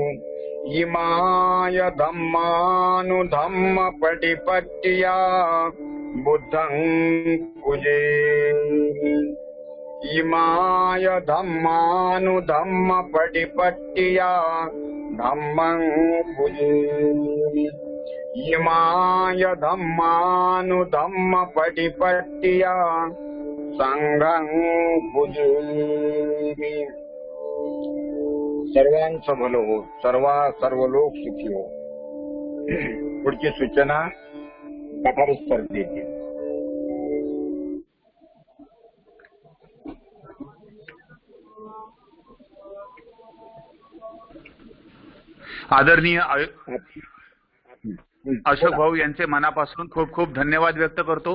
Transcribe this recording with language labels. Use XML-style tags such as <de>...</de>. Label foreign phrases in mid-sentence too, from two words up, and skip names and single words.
<pi>इमाय धम्मानुधम्म पटिपट्टिया बुद्धं पूजे, इमाय धम्मानुधम्म पटिपट्टिया धम्मं पूजे, इमाय धम्मानुधम्म पटिपट्टिया संघं पूजे।</pi> <mr>सर्वांचं भलं हो, सर्व लोक सुखी हो। पुढची सूचना तफावत सर देतील. आदरणीय अशोक भाऊ यांचे मनापासून खूप खूप धन्यवाद व्यक्त करतो.</mr>